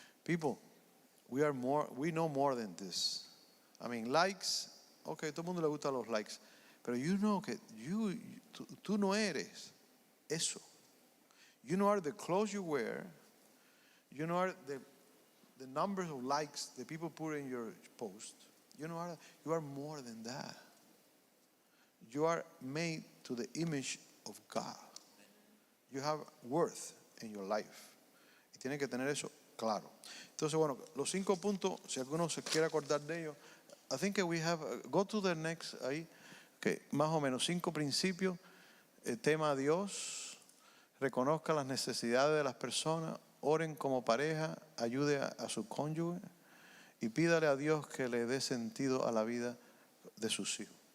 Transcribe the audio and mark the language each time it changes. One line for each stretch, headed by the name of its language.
English: People, we know more than this. I mean,
Spanish: likes, okay, todo el mundo le gusta los likes, pero que tú no eres eso.
English: You know the clothes you wear, you know the numbers of likes that people put in your post. You are more than that. You are made to the image of God. You have worth in your life.
Spanish: Y tiene que tener eso claro. Entonces, bueno, los 5 puntos, si alguno se quiere acordar de ellos,
English: I think we have, go to the next
Spanish: ahí, que más o menos 5 principios. Tema a Dios, reconozca las necesidades de las personas, oren como pareja, ayude a su cónyuge y pídale a Dios que le dé sentido a la vida de sus hijos.